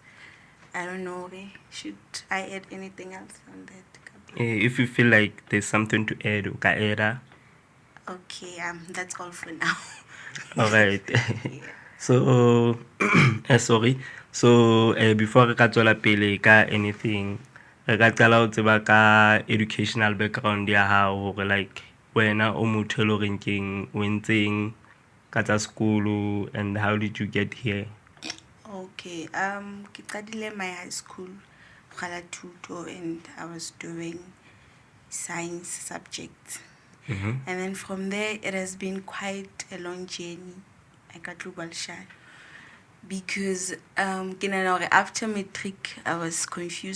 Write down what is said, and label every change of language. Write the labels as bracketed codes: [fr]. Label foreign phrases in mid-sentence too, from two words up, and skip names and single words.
[en] I don't know, should I add anything else on that? If you feel like there's something to add, ka add. Okay, that's all for now. All right. So sorry. So before [st] re ka tswela pele ka anything, re ka qala o tseba ka [en] educational background [st] ya hao, hore like wena o motho le reng keng o entseng ka tsa school, [en] and how did you get here? Okay, [st] ke qadile [en] my high school Kgala Thuto, and I was doing science subjects. And then from there, it has been quite a long journey. I got global shy because after matric, I was confused.